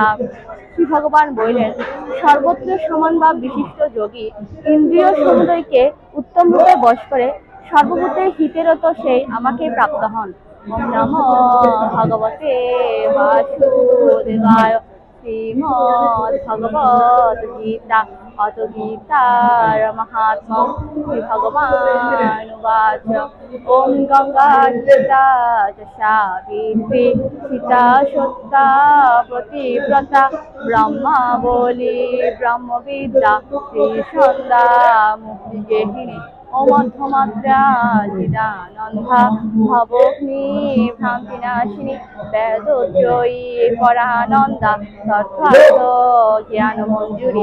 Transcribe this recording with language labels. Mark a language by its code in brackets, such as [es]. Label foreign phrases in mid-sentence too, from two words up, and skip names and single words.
[bn] শ্রী ভগবান বললেন, সর্বত্র সমান বা বিশিষ্ট যোগী ইন্দ্রিয় সমুদয়কে উত্তম রূপে বশ করে সর্বভূতে হিতেরত সেই আমাকে প্রাপ্ত হন। [sa] ওম নমো ভগবতে বাসুদেবায়। শ্রীমদ্ ভগবদ গীতা অথ গীতার মাহাত্ম্যম। শ্রী ভগবান উবাচ ওম গঙ্গা গীতা চ সাবিত্রী সীতা সত্যা প্রতিব্রতা ব্রহ্মাবলী ব্রহ্মবিদ্যা শ্রীসন্ধ্যা মুক্তিগেহিনী অমধ্যমাত্রা চিদানন্দা ভবগ্নি ভ্রান্তিনাশিনী বেদোদ্রয়ী পরানন্দা তথার্থ জ্ঞানমঞ্জুরি।